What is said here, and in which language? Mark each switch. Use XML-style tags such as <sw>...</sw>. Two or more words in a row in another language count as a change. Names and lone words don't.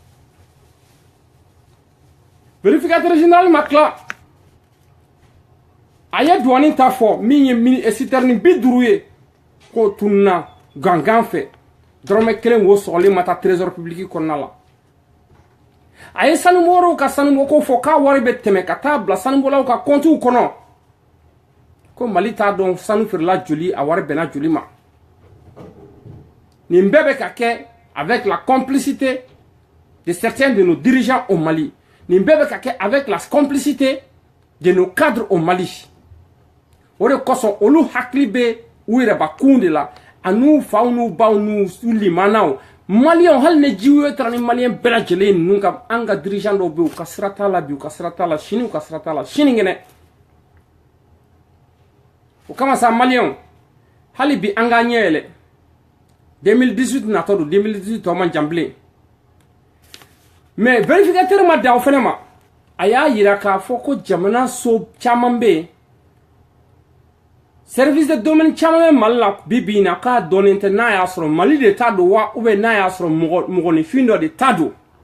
<fr>vérificateur général</fr> <bm>ma tila a ye douane ta fɔ min ye citerne 50 ye k'o tununa gangan fɛ dɔrɔmɛ 1 wo sɔgɔlen ma taa</bm> <fr>trésor public</fr> <bm>kɔnɔna la a ye sanubɔlaw ka sanubɔko fɔ k'a wari bɛ tɛmɛ ka taa bila sanubɔlaw ka compte kɔnɔ ko Mali t'a dɔn sanu feerela joli a wari bɛnna joli ma nin bɛɛ bɛ ka kɛ</bm> <fr>avec la complicité de certains de nos dirigeants au Mali</fr> <bm>nin bɛɛ bɛ ka kɛ</bm> <fr>avec la complicité de nos cadres au Mali</fr> <bm>o de kosɔn olu hakili bɛ u yɛrɛbakun de la a n'u faw n'u baw n'u limanaw maliyɛnw hali ni jiw ye taara ni maliyɛn bɛɛ lajɛlen ninnu ka an ka dirigeant dɔw bɛ yen u ka sira t'a la bi u ka sira t'a la sini u ka sira t'a la sinikɛnɛ o kama sa maliyɛnw hali bi an k'an ɲɛ yɛlɛ 2018 natɔ don 2018 tɔ man jan bilen mais vérificateur ma dan o fɛnɛ ma a y'a yira k'a fɔ ko jamana so caman bɛ yen</bm> <fr>service de domaine</fr> <bm>caman bɛ Mali la bi bi in na k'a dɔnnen tɛ n'a y'a sɔrɔ Mali de ta don wa</bm> <fr>ou bien</fr> <bm>n'a y'a sɔrɔ mɔgɔninfin dɔ de ta don</bm>